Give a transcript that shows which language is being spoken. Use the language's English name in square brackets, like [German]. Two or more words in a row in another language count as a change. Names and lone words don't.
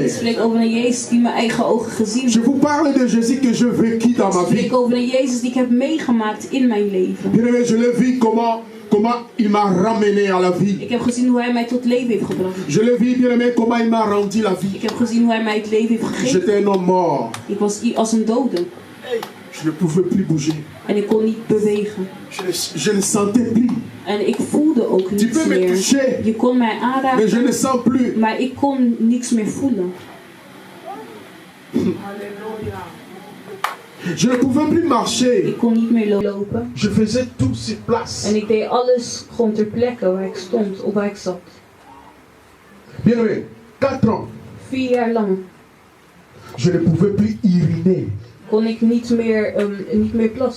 [Dutch] Ik spreek over een Jezus die mijn eigen ogen gezien [French] Je [Dutch] heeft. [French] vous parle de Jésus que je vécu dans ma [Dutch] Ik [French] vie. [Dutch] spreek over een Jezus die ik heb meegemaakt in mijn leven. [French] Bien-aimé, je l'ai vu comment il m'a ramené à la vie. [Dutch] Ik heb gezien hoe hij mij tot leven heeft gebracht. [French] Je l'ai vu, bien-aimé, comment il m'a rendu la vie. [Dutch] Ik heb gezien hoe hij mij het leven heeft gegeven. [French] J'étais un homme mort. [Dutch] Ik was als een dode. [French] Je ne pouvais plus bouger. [Dutch] En ik kon niet bewegen. [French] Je ne sentais plus. [Dutch] En ik voelde ook [French] Tu [Dutch] niets [French] peux me [Dutch] meer. [French] toucher, [Dutch] Je kon mij [French] mais je [Dutch] aanraken, [French] ne sens plus. [Dutch] maar ik kon niks meer voelen. [French] Je ne pouvais plus marcher. [Dutch] Ik kon niet meer lopen. [French] Je faisais tout sur place. [Dutch] En ik deed alles gewoon ter plekke waar ik stond, of waar ik zat. [French] Bien-aimé, 4 ans, [Dutch] 4 jaar lang [French] je ne pouvais plus uriner. [Dutch] kon ik niet meer plassen.